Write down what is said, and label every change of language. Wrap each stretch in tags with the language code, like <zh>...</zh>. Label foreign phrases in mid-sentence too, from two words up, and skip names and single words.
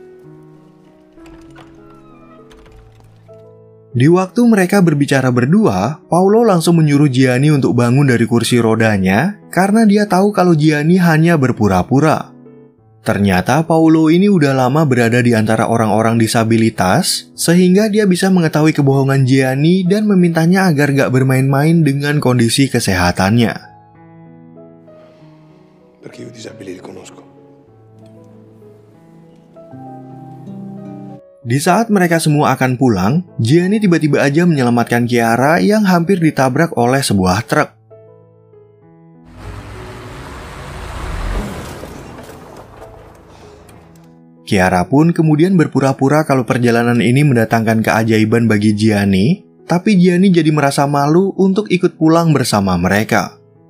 <id>Di waktu mereka berbicara berdua, Paolo langsung menyuruh Gianni untuk bangun dari kursi rodanya karena dia tahu kalau Gianni hanya berpura-pura. Ternyata Paolo ini udah lama berada di antara orang-orang disabilitas, sehingga dia bisa mengetahui kebohongan Gianni dan memintanya agar gak bermain-main dengan kondisi kesehatannya.</id> <it>Perché io disabili li conosco.</it> <id>Di saat mereka semua akan pulang, Gianni tiba-tiba aja menyelamatkan Chiara yang hampir ditabrak oleh sebuah truk. Chiara pun kemudian berpura-pura kalau perjalanan ini mendatangkan keajaiban bagi Gianni, tapi Gianni jadi merasa malu untuk ikut pulang bersama mereka.</id>